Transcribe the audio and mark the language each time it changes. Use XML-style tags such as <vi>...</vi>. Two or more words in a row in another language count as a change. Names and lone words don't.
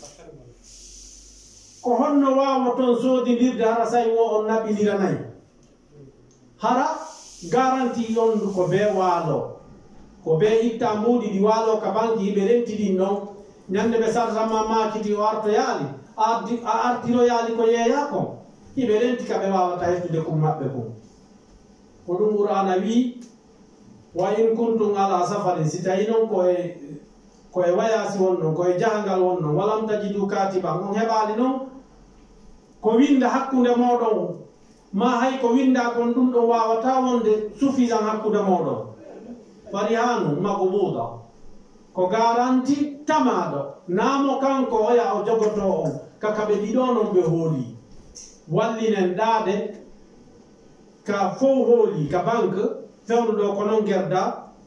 <ff>ko honno wawa toon soodidirde hara say wo on naɓiniranayi hara garanti on ko be waalo ko be itta mbuuɗi ɗi waalo ka banque yiɓe renti ɗin noon ñande ɓe sartama makiti o artoyaali a artiroyaali ko yeeya kon yiɓe renti ka ɓe wawata hettude kum maɓɓe kum ko ɗum qur'ana wi</ff> <ar>وإن كنتم على سفر</ar> <ff>si tawi noon koye wayasi wonnon koye jahangal wonnon</ff> <ar>ولم تجدوا كاتبا</ar> <ff>on heɓali noon ko winda hakkude moɗon ma hay ko winda kon ɗum ɗon wawata wonde suffisant hakkude moɗon</ff> <ar>فرهان مقبوضة</ar> <ff>ko garanti tamaɗo naamo kanko oya o jogoto on kaka ɓe ɗiɗo noon ɓe hooli wallinen ɗaade ka fof hooli ka banque fewnuɗo ko noon gerda</ff>